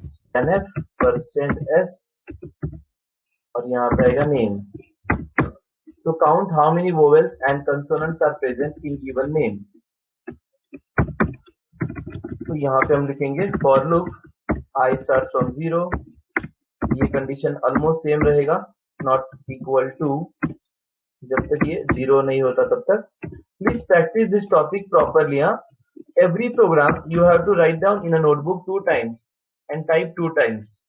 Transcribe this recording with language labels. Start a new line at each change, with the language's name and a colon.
Hindi: scanf %s और यहाँ पे आएगा name.
English: So count how many vowels and consonants are present in given name.
Hindi: तो यहाँ पे हम लिखेंगे for loop I starts from 0. ये कंडीशन ऑलमोस्ट सेम रहेगा, नॉट इक्वल टू, जब तक ये 0 नहीं होता तब तक.
English: Please practise this topic properly. Every program you have to write down in a notebook 2 times and type 2 times.